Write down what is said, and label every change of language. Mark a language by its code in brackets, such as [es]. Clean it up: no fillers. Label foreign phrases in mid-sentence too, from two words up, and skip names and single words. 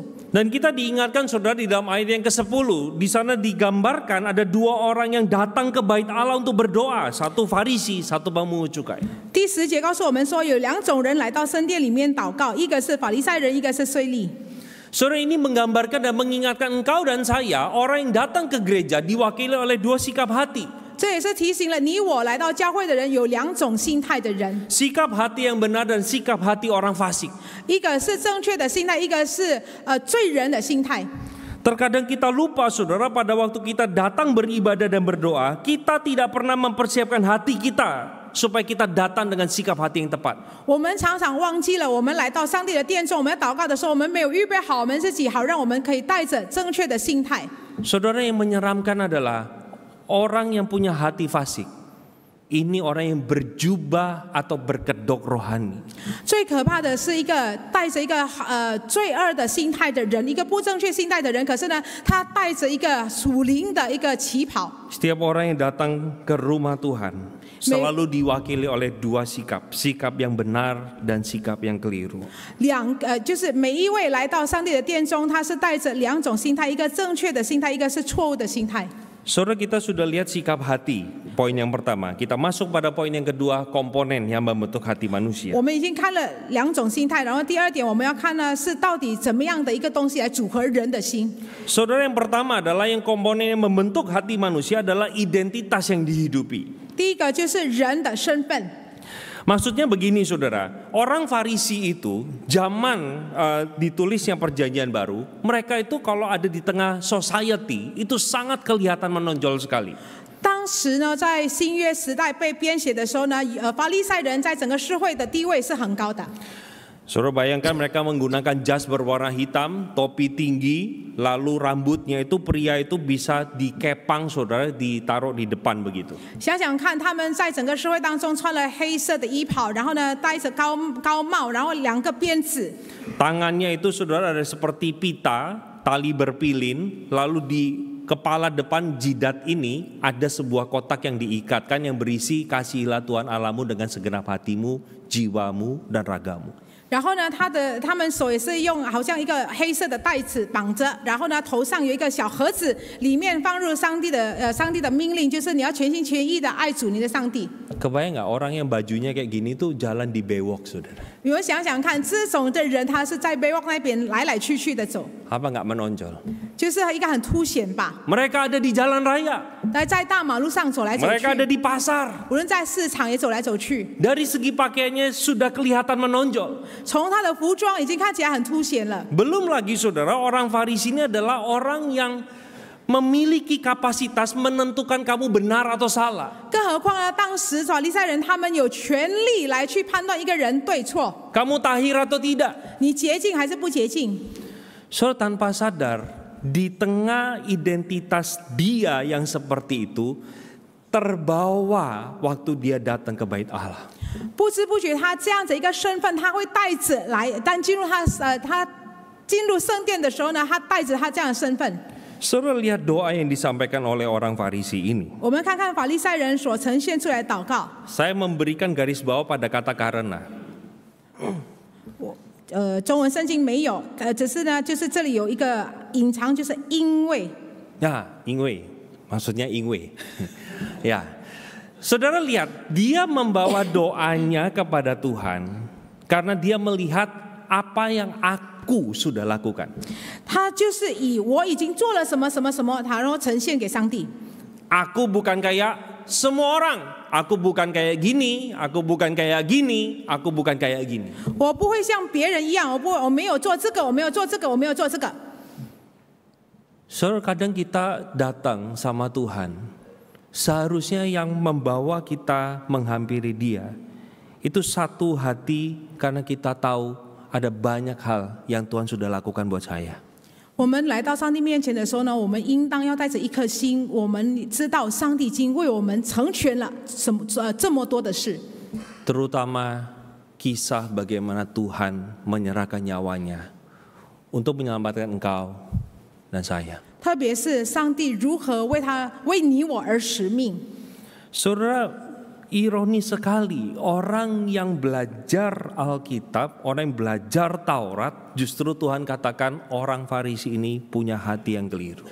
[id] Dan kita diingatkan, saudara, di dalam ayat yang ke-10, di sana digambarkan ada dua orang yang datang ke bait Allah untuk berdoa, satu Farisi, satu pemungut cukai. [zh] 第10节告诉我们说，有两种人来到圣殿里面祷告，一个是法利赛人，一个是税吏。 [id] Saudara, ini menggambarkan dan mengingatkan engkau dan saya, orang yang datang ke gereja diwakili oleh dua sikap hati. [zh] 这也是提醒了你我来到教会的人有两种心态的人， [id] Sikap hati yang benar dan sikap hati orang fasik. [zh] 一个是正确的心态，一个是罪人的心态。 [id] Terkadang kita lupa, saudara, pada waktu kita datang beribadah dan berdoa, kita tidak pernah mempersiapkan hati kita supaya kita datang dengan sikap hati yang tepat. [zh] 我们常常忘记了，我们来到上帝的殿中，我们要祷告的时候，我们没有预备好我们自己，好让我们可以带着正确的心态。 [id] Saudara, yang menyeramkan adalah orang yang punya hati fasik. Ini orang yang berjubah atau berkedok rohani. [zh] 最可怕的是一个带着一个罪恶的心态的人，一个不正确心态的人，可是呢，他带着一个属灵的一个旗袍。 [id] Setiap orang yang datang ke rumah Tuhan selalu diwakili oleh dua sikap, sikap yang benar dan sikap yang keliru. [zh] 就是每一位来到上帝的殿中，他是带着两种心态，一个正确的心态，一个是错误的心态。 [id] Saudara, kita sudah lihat sikap hati, poin yang pertama. Kita masuk pada poin yang kedua, komponen yang membentuk hati manusia. [zh] 我们已经看了两种心态，然后第二点我们要看呢是到底怎么样的一个东西来组合人的心。 [id] Saudara, yang pertama adalah yang komponen yang membentuk hati manusia adalah identitas yang dihidupi. [zh] 第一个就是人的身份。 [id] Maksudnya begini, saudara, orang Farisi itu zaman ditulisnya perjanjian baru, mereka itu kalau ada di tengah society itu sangat kelihatan menonjol sekali. [zh] 当时呢，在新约时代被编写的时候呢，法利赛人在整个社会的地位是很高的。 [id] Saudara, bayangkan mereka menggunakan jas berwarna hitam, topi tinggi, lalu rambutnya itu pria itu bisa dikepang, saudara, ditaruh di depan begitu. [zh] 想想看，他们在整个社会当中穿了黑色的衣袍，然后呢戴着高帽，然后两个鞭子。 [id] Tangannya itu, saudara, ada seperti pita, tali berpilin, lalu di kepala depan jidat ini ada sebuah kotak yang diikatkan yang berisi kasihilah Tuhan Allahmu dengan segenap hatimu, jiwamu, dan ragamu. [zh] 然后呢，他们手也是用好像一个黑色的带子绑着，然后呢，头上有一个小盒子，里面放入上帝的命令，就是你要全心全意的爱主你的上帝。 [id] Kebayang nggak orang yang bajunya kayak gini tuh jalan di bewok, saudara? [zh] 你们想想看，这种的人他是在bewok那边来来去去的走， [id] Apa nggak menonjol? [zh] 就是一个很凸显吧。 [id] Mereka ada di jalan raya. [zh] 在大马路上走来走 [id] Mereka ada [zh] 去， [id] di pasar. [zh] 无论在市场也走来走去， [id] Dari segi pakaiannya sudah kelihatan menonjol. [zh] 从他的服装已经看起来很凸显了。 [id] Belum lagi saudara, orang Farisi ini adalah orang yang memiliki kapasitas menentukan kamu benar atau salah. [zh] 更何况呢，当时法利赛人他们有权利来去判断一个人对错， [id] Kamu tahir atau tidak? [zh] 你洁净还是不洁净。 [id] Saudara tanpa sadar, di tengah identitas dia yang seperti itu, terbawa waktu dia datang ke bait Allah. [zh] 不知不觉他这样子一个身份，他会带着来，当进入他进入圣殿的时候呢，他带着他这样的身份。 [id] Saudara lihat doa yang disampaikan oleh orang Farisi ini. [zh] 我们看看法利赛人所呈现出来的祷告。 [id] Saya memberikan garis bawah pada kata karena. [zh] 中文圣经没有，只是呢，就是这里有一个隐藏，就是因为。 [id] Ya, 因为, maksudnya 因为. Ya, saudara lihat, dia membawa doanya kepada Tuhan karena dia melihat apa yang aku sudah lakukan. [zh] 他就是以我已经做了什么什么什么，然后呈现给上帝。 [id] Aku bukan kayak semua orang. Aku bukan kayak gini, aku bukan kayak gini, aku bukan kayak gini. [zh] 我不会像别人一样，我没有做这个，我没有做这个，我没有做这个。 [id] Saudara, kadang kita datang sama Tuhan, seharusnya yang membawa kita menghampiri Dia itu satu hati karena kita tahu ada banyak hal yang Tuhan sudah lakukan buat saya. [zh] 我们来到上帝面前的时候呢，我们应当要带着一颗心，我们知道上帝已经为我们成全了这么多的事。 [id] Terutama kisah bagaimana Tuhan menyerahkan nyawanya untuk menyelamatkan engkau dan saya. [zh] 特别是上帝如何为你我而使命。 [id] Saudara, ironis sekali, orang yang belajar Alkitab, orang yang belajar Taurat, justru Tuhan katakan orang Farisi ini punya hati yang keliru.